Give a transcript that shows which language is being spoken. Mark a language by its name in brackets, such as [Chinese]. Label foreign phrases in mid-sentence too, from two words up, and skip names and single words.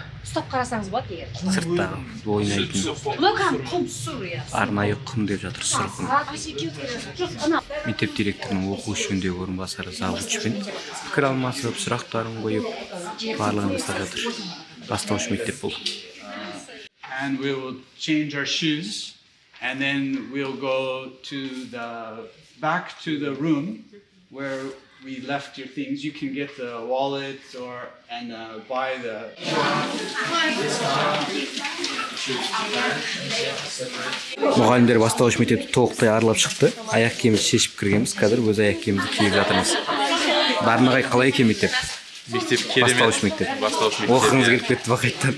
[Kazakh] Стоп қарасаңыз болады егер. Сырттағы ойнайтын арнайы құм деп жатыр, сұр құм. Мектеп директорының оқу жөніндегі орынбасары завучпен пікір алмасып, сұрақтарын қойып, барлығын жасап жатыр. Бастауыш мектеп бұл. [English] And we will change our shoes, and then we'll go back to the room where we left your things. You can get the wallet and buy the. [Kazakh] Мұғалімдер бастауыш мектепті толықтай аралап шықты. Аяқ киімімізді шешіп кіргенбіз. Қазір өз аяқ киімімізді киіп жатырмыз. Барынағай қалай екен мектеп? Мектеп керемет. Бастауыш мектеп. Оқығыңыз келіп кетті ма қайттан?